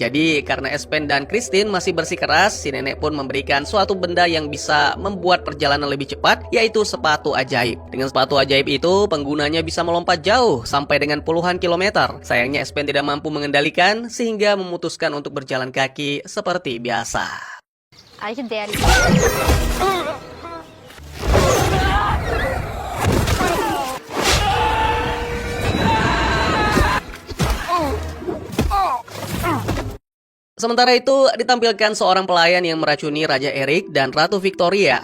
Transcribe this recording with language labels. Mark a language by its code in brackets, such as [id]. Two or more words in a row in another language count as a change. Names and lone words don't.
[id] Jadi, karena Espen dan Christine masih bersikeras, si nenek pun memberikan suatu benda yang bisa membuat perjalanan lebih cepat, yaitu sepatu ajaib. Dengan sepatu ajaib itu, penggunanya bisa melompat jauh, sampai dengan puluhan kilometer. Sayangnya Espen tidak mampu mengendalikan, sehingga memutuskan untuk berjalan kaki seperti biasa. [da] Er ikke det [id] Sementara itu, ditampilkan seorang pelayan yang meracuni Raja Erik dan Ratu Victoria.